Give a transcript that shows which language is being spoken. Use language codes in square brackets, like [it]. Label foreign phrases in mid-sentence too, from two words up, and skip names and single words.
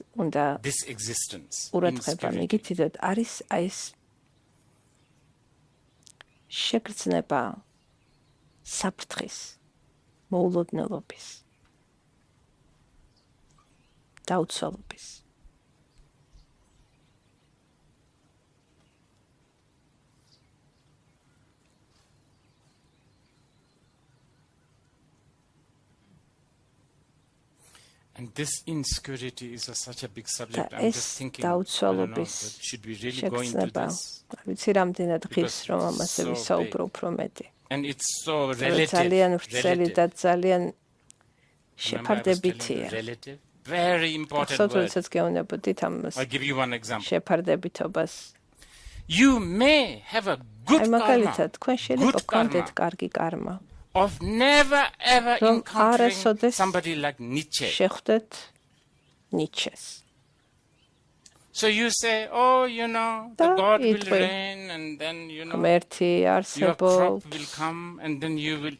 [ka] უნდა [en] this existence. [ka] ყურადღება [en] Insecurity. [ka] მიგიციდოთ, არის აი ეს შეგრძნება საფრთხის, მოულოდნელობის, დაუცველობის. [en] And this insecurity is such a big subject. [ka] და [en] I'm [ka] ეს [en] just thinking, I don't know, [ka] დაუცველობის [en] that should we really go into [ka] შეგრძნება, [en] this? [ka] არ ვიცი რამდენად ღირს [en] Because [ka] რომ [en] it's [ka] ამაზე [en] so [ka] ვისაუბრო უფრო მეტი. [en] And it's so [ka] რომ [en] relative. [ka] ძალიან ვრცელი და ძალიან [en] Remember, I was telling you, [ka] შეფარდებითია. [en] relative. Very important [ka] ახსოვთ, [en] word. [ka] როდესაც გეუბნებოდით ამას [en] I'll give you one example. [ka] შეფარდებითობას. [en] You may have a good [ka] აი [en] karma [ka] მაგალითად, თქვენ შეიძლება [en] good [ka] გქონდეთ [en] karma. [ka] კარგი კარმა. [en] of never ever [ka] რომ [en] encountering [ka] არასოდეს [en] somebody like Nietzsche. [ka] შეხვდეთ ნიჩეს. [en] So you say, oh, you know, the [ka] და [en] God will [ka] იყვი. [en] reign, and then, you know, [ka] ღმერთი [en] your [ka] არსებობს, [en] crop will come, and then you will